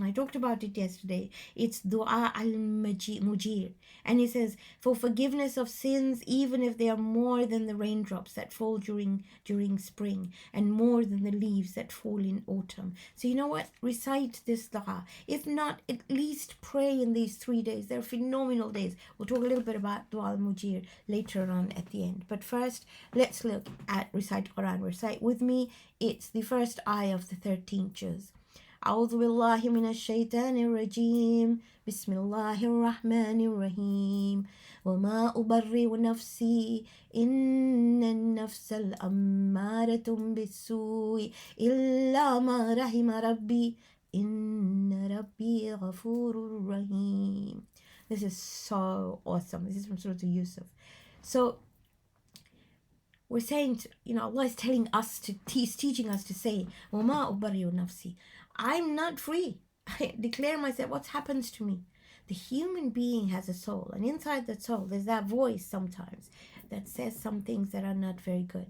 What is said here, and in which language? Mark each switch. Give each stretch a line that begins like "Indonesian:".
English: And I talked about it yesterday. It's Dua Al Mujeer, and he says, for forgiveness of sins, even if they are more than the raindrops that fall during spring, and more than the leaves that fall in autumn. So you know what? Recite this dua. If not, at least pray in these 3 days. They're phenomenal days. We'll talk a little bit about Dua Al Mujeer later on at the end. But first, let's look at Recite Qur'an. Recite with me. It's the first ayah of the 13th juz.
Arabic: أعوذ بالله من الشيطان الرجيم بسم الله الرحمن الرحيم وما أبرئ نفسي إن النفس الأمارة بالسوء إلا ما رحم ربي إن ربي غفور رحيم.
English: This is so awesome. This is from Surah Yusuf. So we're saying, Allah is telling us teaching us to say,
Arabic: وَمَا أُبَرِّئُ نَفْسِي.
English: I'm not free. I declare myself. What happens to me? The human being has a soul, and inside that soul, there's that voice sometimes that says some things that are not very good.